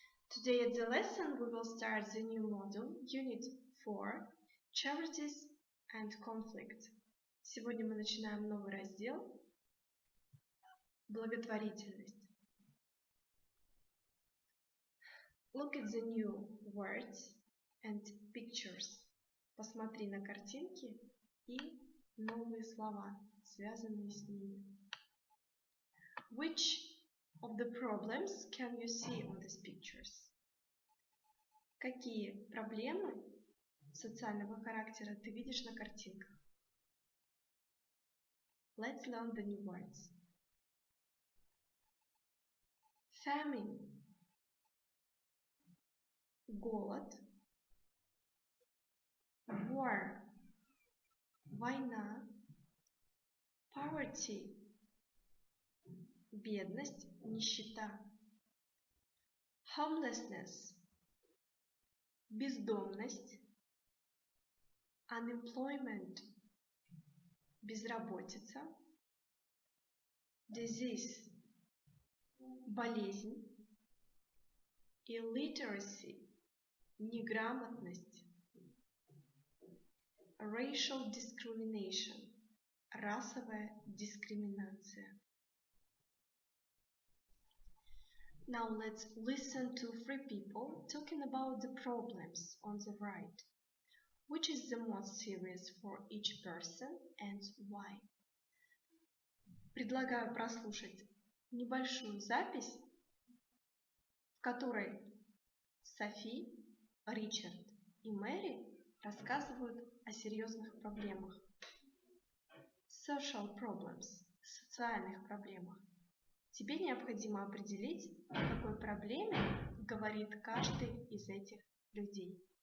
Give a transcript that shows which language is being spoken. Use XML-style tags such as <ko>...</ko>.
<en>Today at the lesson we will start the new module, Unit 4, Charities and Conflict.</en> <ru>Сегодня мы начинаем новый раздел Благотворительность.</ru> <en>Look at the new words and pictures.</en> <ru>Посмотри на картинки и новые слова, связанные с ними.</ru> <en>Which of the problems can you see on these pictures?</en> <ru>Какие проблемы социального характера ты видишь на картинках?</ru> <en>Let's learn the new words. Famine.</en> <ru>Голод.</ru> <en>War. Война. Poverty.</en> <ru>Бедность, нищета. Homelessness. Бездомность. Unemployment. Безработица. Disease. Болезнь.</ru> <en>Illiteracy. Неграмотность. Racial discrimination.</en> <ru>Расовая дискриминация.</ru> <en>Now let's listen to three people talking about the problems on the right. Which is the most serious for each person and why?</en> <ru>Предлагаю прослушать небольшую запись, в которой Софи, Ричард и Мэри рассказывают о серьезных проблемах.</ru> <en>Social problems, социальных проблемах.</en> <ru>Тебе необходимо определить, о какой проблеме говорит каждый из этих людей.</ru>